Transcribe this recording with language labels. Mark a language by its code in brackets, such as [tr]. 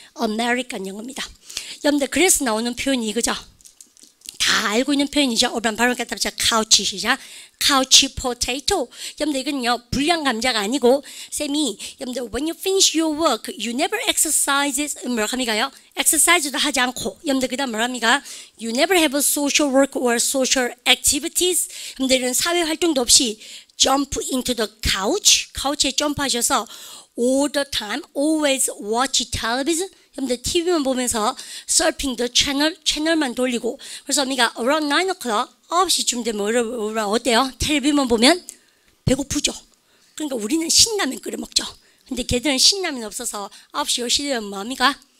[ko] 아메리칸 영어입니다. 여러분들 그래서 나오는 표현이 이거죠. 다 알고 있는 표현이죠. 오랜 발음 갖다 붙여 couch 시작. couch potato. 여러분들 이건요 불량 감자가 아니고 쌤이 여러분들 [en] when you finish your work you never exercises [ko] 뭐라 합니까요? exercise도 하지 않고 여러분들 그다음 뭐라 합니까? [en] you never have a social work or social activities. [ko] 여러분들은 사회 활동도 없이 [en] jump into the couch. [ko] couch에 점프하셔서 [en] all the time always watch television. [ko] 여러분들 TV만 보면서 [en] surfing the [ko] 채널만 돌리고 그래서 우리가 [en] around 9 o'clock [ko] 9시쯤 되면 어때요? 텔레비만 보면 배고프죠. 그러니까 우리는 신라면 끓여 먹죠. 근데 걔들은 신라면 없어서 9시 10시 되면 뭐합니까?